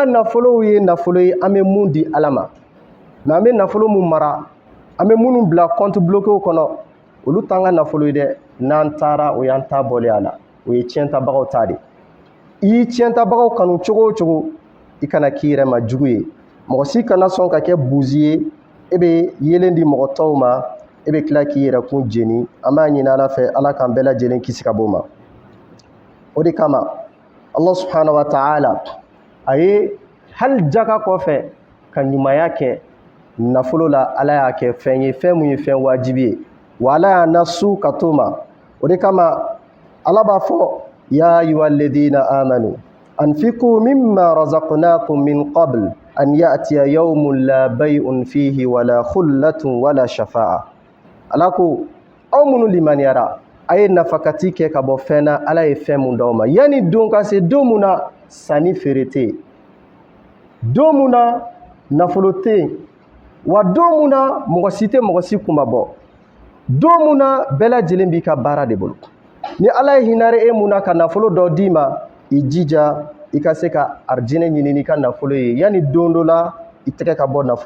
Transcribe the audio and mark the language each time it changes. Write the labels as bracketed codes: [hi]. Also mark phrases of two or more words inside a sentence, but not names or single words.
[bm] nafolow ye nafolo ye an bɛ mun di ala ma mɛ an bɛ nafolo mun mara an bɛ minnu bila [fr] compte bloqué [bm] kɔnɔ olu t'an ka nafolo ye dɛ n'an taara o y'an ta bɔlen a la o ye tiɲɛtabagaw ta de i y'i tiɲɛtabagaw kanu cogo o cogo i kana k'i yɛrɛ ma jugu ye mɔgɔ si kana sɔn ka kɛ buzi ye e bɛ yelen di mɔgɔ tɔw ma e bɛ tila k'i yɛrɛ kun jeni an b'a ɲini ala fɛ ala k'an bɛɛ lajɛlen kisi ka bɔ o ma o de kama [ar] الله سبحانه وتعالى [bm] a ye hali jaka kɔfɛ ka ɲumanya kɛ nafolo la ala y'a kɛ fɛn ye fɛn mun ye fɛn wajibi ye wa ala y'a nasu ka to ma o de kama ala b'a fɔ [ar] يا أيها الذين آمنوا أنفقوا مما رزقناكم من قبل أن يأتي يوم لا بيع فيه ولا خلة ولا شفاعة [bm] ala ko aw minnu limaniyara a ye nafakati kɛ ka bɔ fɛn na ala ye fɛn mun d'aw ma yanni don ka se don mun na sanni feere tɛ yen don mun na nafolo tɛ yen wa don mun na mɔgɔ si tɛ mɔgɔ si kunba bɔ don mun na bɛɛ lajɛlen b'i ka baara de bolo ni ala ye hinare e mun na ka nafolo dɔ d'i ma i jija i ka se ka arijinɛ ɲini n'i ka nafolo ye yanni don dɔ la i tɛgɛ ka bɔ nafolo